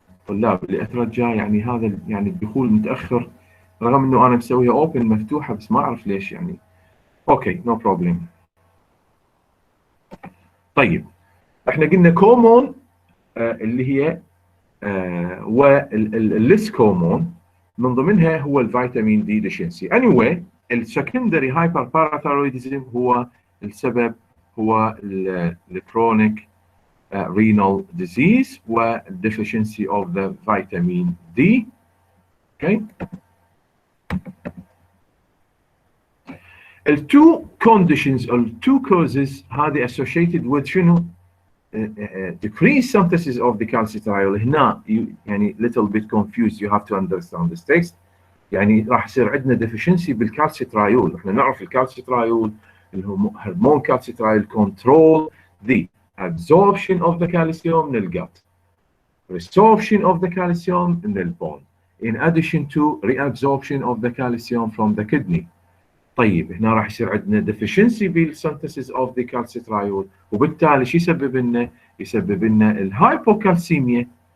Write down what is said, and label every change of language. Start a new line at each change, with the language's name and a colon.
Arabic: اللي اترجى يعني هذا يعني الدخول متاخر رغم انه انا مسويها اوبن مفتوحه، بس ما اعرف ليش يعني.
English: Okay no problem.
Arabic: طيب احنا قلنا كومون اللي هي والليسك هرمون، من ضمنها هو الفيتامين دي ديشنسي. anyway السكندري هايبرباراثايرويدزم هو السبب هو الكرونيك renal disease و deficiency of the vitamin D. Okay.
English: two conditions or two causes
Arabic: هذه
English: associated with
Arabic: شنو؟
English: decreased synthesis of the calcitriol.
Arabic: هنا يعني
English: little bit confused, you have to understand this text.
Arabic: يعني راح يصير عندنا deficiency بالكالسيترايول. احنا نعرف الكالسيترايول الهرمون كالسيترايول
English: control the absorption of the calcium من الgut, resorption of the calcium من البون, in addition to reabsorption of the calcium from the kidney.
Arabic: طيب هنا راح يصير عندنا deficiency بال
English: synthesis of the calcitriol،
Arabic: وبالتالي شو يسبب لنا؟ يسبب لنا الهايبوكالسيميا.